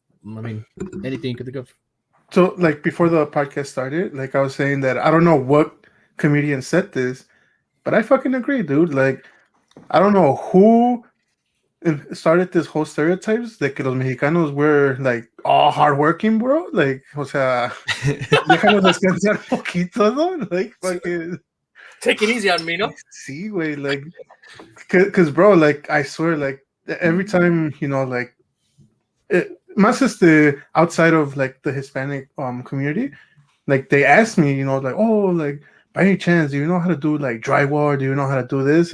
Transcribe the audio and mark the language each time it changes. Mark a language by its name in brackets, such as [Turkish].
[English] I mean, anything you could think of. So, like, before the podcast started, like, I was saying that I don't know what comedian said this, but I fucking agree, dude. Like, I don't know who started this whole stereotypes [Spanish] de que los mexicanos [English] were, like, all hardworking, bro. [Spanish] Like, o sea, déjanos descansar poquito, ¿no? [English] Like, fucking... Take it easy on me, no? [Spanish] Sí, güey, [English] like, because, bro, like, I swear, like, every time, you know, like, más outside of, like, the Hispanic community, like, they ask me, you know, like, oh, like, by any chance, do you know how to do like drywall? Do you know how to do this?